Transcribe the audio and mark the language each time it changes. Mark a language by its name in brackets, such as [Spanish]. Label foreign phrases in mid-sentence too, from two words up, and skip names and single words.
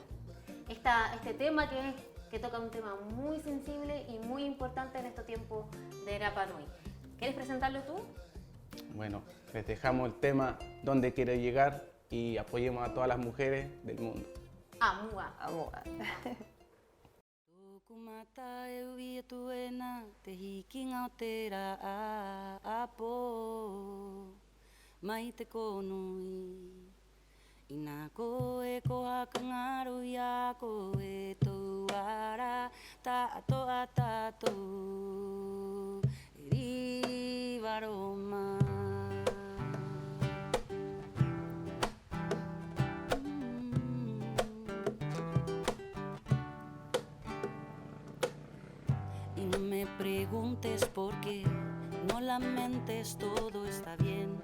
[Spanish] Este tema que toca un tema muy sensible y muy importante en estos tiempos de Rapa Nui. ¿Quieres presentarlo tú? Bueno, les dejamos el tema Dónde quiero llegar y apoyemos a todas las mujeres del mundo. [Rapanui] Amua. [Spanish] Amor. [Rapanui] Kumata e ui e tuena te hiki ngau te ra a apo mai te konui ina ko e ko haka ngaru ia ko e tau ara ta ato a tatou e riva roma. [Spanish] Y no me preguntes por qué, no lamentes, todo está bien.